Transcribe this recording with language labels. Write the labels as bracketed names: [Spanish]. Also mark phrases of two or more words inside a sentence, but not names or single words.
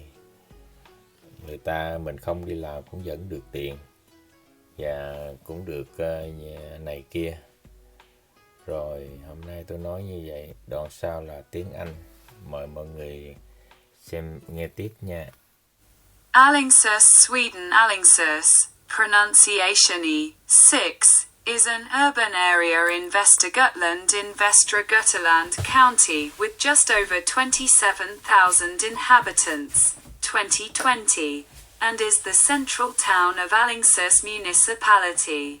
[Vietnamese] Người ta mình không đi làm cũng vẫn được tiền và cũng được này kia. Rồi hôm nay tôi nói như vậy, đoạn sau là tiếng Anh. Mời mọi người xem nghe tiếp nha. [English] Alingsås Sweden. Alingsås, pronunciation E, 6, is an urban area in Västra Götaland in Västra Götaland County with just over 27,000 inhabitants, 2020, and is the central town of Alingsås Municipality.